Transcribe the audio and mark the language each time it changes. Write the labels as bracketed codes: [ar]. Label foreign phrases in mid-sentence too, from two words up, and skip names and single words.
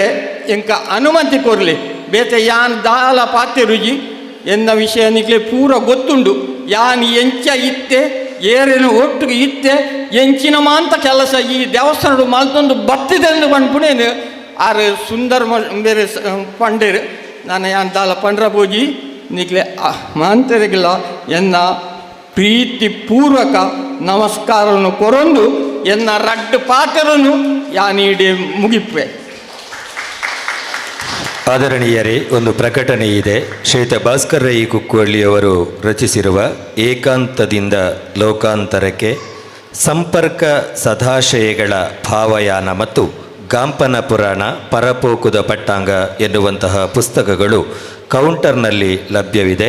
[tcy] ಎಂಕ ಅನುಮತಿ ಕೊರಲಿ ಬೇತೆ ಯಾನ್ ದಾಲ ಪಾತೆರುಜಿ ಎನ್ನ ವಿಷಯ ನಿಕ್ಲೆ ಪೂರ ಗೊತ್ತುಂಡು ಯಾನ್ ಎಂಚ ಇತ್ತೆ ಏರೇನು ಒಟ್ಟಿಗೆ ಇತ್ತೆ ಎಂಚಿನ ಮಾಂತ ಕೆಲಸ ಈ ದೇವಸ್ಥಾನಡು ಮಲ್ತೊಂದು ಬತ್ತಿದೆ ಎಂದು ಬಂದ್ಪುಣೇನು ಆರು ಸುಂದರ ಬೇರೆ ಪಂಡೇರು ನಾನು ಯಾನ್ ದಾಲ ಪಂಡ್ರ ಪೋಜಿ ನಿಕ್ಲೆ ಮಾಂತರಿಗಿಲ್ಲ ಎನ್ನ [kn] ಪ್ರೀತಿ ಪೂರ್ವಕ ನಮಸ್ಕಾರವನ್ನು [tcy] ಕೊರೊಂದು ಎನ್ನ ರಡ್ಡು ಪಾತ್ರನು ಯಾನೀಡೆ ಮುಗಿಪ್ಪೆ. [kn] ಆದರಣೀಯರೇ, ಒಂದು ಪ್ರಕಟಣೆ ಇದೆ. ಶ್ರೀಯುತ ಭಾಸ್ಕರ್ ರೈ ಕುಕ್ಕುವಳ್ಳಿಯವರು ರಚಿಸಿರುವ ಏಕಾಂತದಿಂದ ಲೋಕಾಂತರಕ್ಕೆ ಸಂಪರ್ಕ ಸದಾಶಯಗಳ ಭಾವಯಾನ ಮತ್ತು ಗಾಂಪನ ಪುರಾಣ ಪರಪೋಕುದ ಪಟ್ಟಾಂಗ ಎನ್ನುವಂತಹ ಪುಸ್ತಕಗಳು ಕೌಂಟರ್ನಲ್ಲಿ ಲಭ್ಯವಿದೆ.